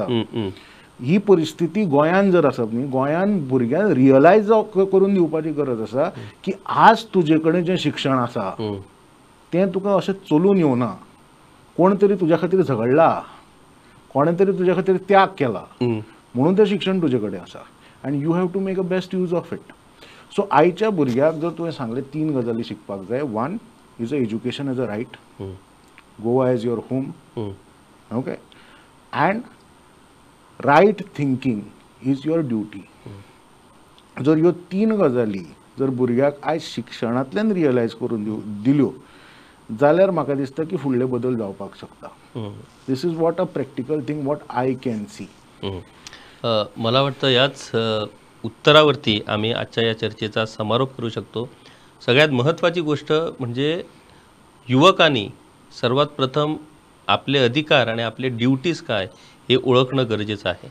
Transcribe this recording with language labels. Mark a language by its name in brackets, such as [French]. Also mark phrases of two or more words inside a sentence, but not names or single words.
[Konkani] ही परिस्थिती गोंयान जर आसप न्ही, गोंयान भुरग्यांक रियलायज करून दिवपाची गरज आसा की आज तुजे कडेन जें शिक्षण आसा तें तुका अशें चलून येवना. कोण तरी तुज्या खातीर झगडला, कोणे तरी तुज्या खातीर त्याग केला, म्हणून तें शिक्षण तुजे कडेन आसा. [English] and you have to make a best use of it. [Konkani] सो आयच्या भुरग्याक जर तुवें सांगलें 3 गजाली शिकपाक जाय. [English] 1 is a education as a right, Goa as your home, okay, and right thinking is your duty. [Konkani] जर ह्यो 3 गजाली जर भुरग्याक आयज शिक्षणांतल्यान रियलायज करून दिल्यो जाल्यार म्हाका दिसता की फुडले बदल जावपाक शकता. [English] this is what a practical thing what I can see. [Marathi] मला वाटतं याच उत्तरावरती आम्ही आजच्या या चर्चेचा समारोप करू शकतो. सगळ्यात महत्त्वाची गोष्ट म्हणजे युवकांनी सर्वात प्रथम आपले अधिकार आणि आपले ड्युटीज काय हे ओळखणं गरजेचं आहे.